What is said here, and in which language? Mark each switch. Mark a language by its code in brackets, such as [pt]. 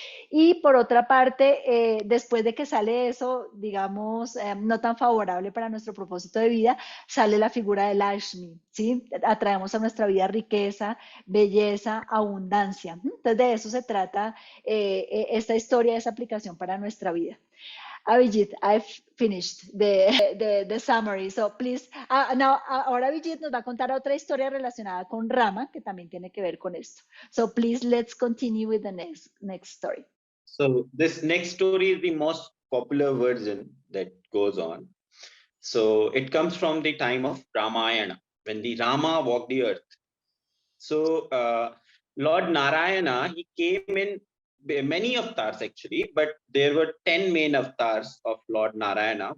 [es] Y por otra parte, después de que sale eso, digamos, no tan favorable para nuestro propósito de vida, sale la figura de Lakshmi, ¿sí? Atraemos a nuestra vida riqueza, belleza, abundancia. Entonces de eso se trata esta historia, esa aplicación para nuestra vida. [en] Abhijit, I've finished the summary. So please, now, [es] ahora Abhijit nos va a contar otra historia relacionada con Rama, que también tiene que ver con esto. [en] So please, let's continue with the next story. So this next story is the most popular version that goes on. So it comes from the time of Ramayana, when the Rama walked the earth. So Lord Narayana, he came in many avatars actually, but there were 10 main avatars of Lord Narayana.